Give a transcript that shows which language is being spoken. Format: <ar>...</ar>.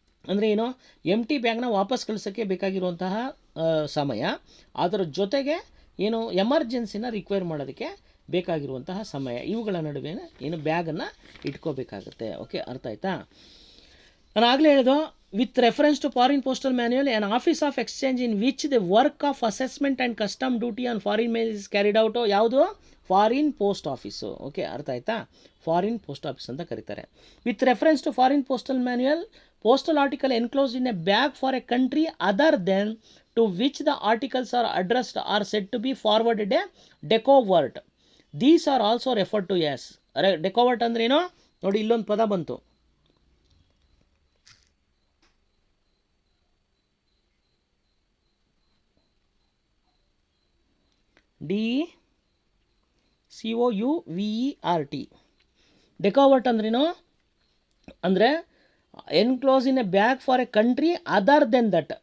<kn>ಅಂದರೆ ಏನು, ಎಂಟಿ ಬ್ಯಾಗ್ನ ವಾಪಸ್ ಕಳಿಸೋಕ್ಕೆ ಬೇಕಾಗಿರುವಂತಹ ಸಮಯ, ಅದರ ಜೊತೆಗೆ ಏನು ಎಮರ್ಜೆನ್ಸಿನ ರಿಕ್ವೈರ್ ಮಾಡೋದಕ್ಕೆ ಬೇಕಾಗಿರುವಂತಹ ಸಮಯ, ಇವುಗಳ ನಡುವೆ ಏನು ಬ್ಯಾಗನ್ನು ಇಟ್ಕೋಬೇಕಾಗುತ್ತೆ. ಓಕೆ, ಅರ್ಥ ಆಯ್ತಾ? ನಾನು ಆಗಲೇ ಹೇಳಿದೋ,</kn> <en>With reference to foreign postal manual an office of exchange in which the work of assessment and custom duty on foreign mail is carried out.</en> <kn>ಯಾವುದು? Foreign post office. ಓಕೆ, ಅರ್ಥ ಆಯ್ತಾ? ಫಾರಿನ್ ಪೋಸ್ಟ್ ಆಫೀಸ್ ಅಂತ ಕರೀತಾರೆ.</kn> <en>With reference to foreign postal manual, postal article enclosed in a bag for a country other than to which the articles are addressed are said to be forwarded a decovert. These are also referred to as decovert.</en> <kn>ಅಂದ್ರೆ ಏನು ನೋಡಿ, ಇಲ್ಲೊಂದು ಪದ ಬಂತು, DCOUVERT. ಡೆಕೋವರ್ಟ್ ಅಂದ್ರೇನು ಅಂದರೆ</kn> <en>Enclose in a bag for a country other than that.</en>